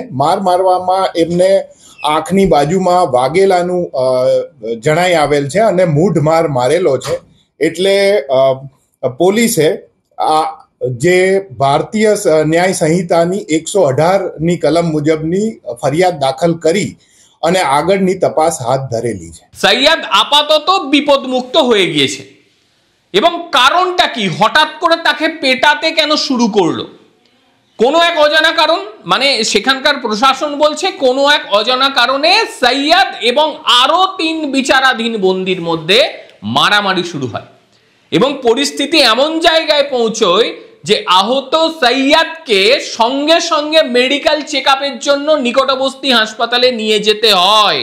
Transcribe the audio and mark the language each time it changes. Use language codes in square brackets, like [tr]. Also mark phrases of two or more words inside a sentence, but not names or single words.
[gu] માર મારવામાં એમને આંખની બાજુમાં વાગેલાનું જણાઈ આવેલ છે અને મૂઢ માર મારેલો છે. એટલે પોલીસે આ જે ભારતીય ન્યાય સંહિતાની 118ની કલમ મુજબની ફરિયાદ દાખલ કરી અને આગળની તપાસ હાથ ધરેલી છે. [bn] সৈয়দ আপাতত বিপদমুক্ত হয়ে গিয়েছে এবং কারণটা কি, হঠাৎ করে তাকে পেটাতে কেন শুরু করলো? কোনো এক অজানা কারণ, মানে সেখানকার প্রশাসন বলছে কোনো এক অজানা কারণে সৈয়দ এবং আরো 3 বিচারাধীন বন্দীর মধ্যে মারামারি শুরু হয় এবং পরিস্থিতি এমন জায়গায় পৌঁছয় যে আহত সৈয়দকে সঙ্গে সঙ্গে [en] medical checkup [bn] জন্য নিকটবর্তী হাসপাতালে নিয়ে যেতে হয়।